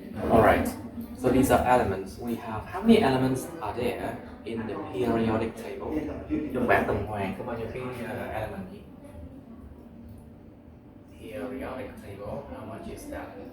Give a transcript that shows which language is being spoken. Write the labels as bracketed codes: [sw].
[en] Alright, so these are elements. We have, how many elements are there in the periodic table? [vi] Trong bảng tuần hoàn có bao nhiêu cái element gì? [en] Periodic table, how much is that?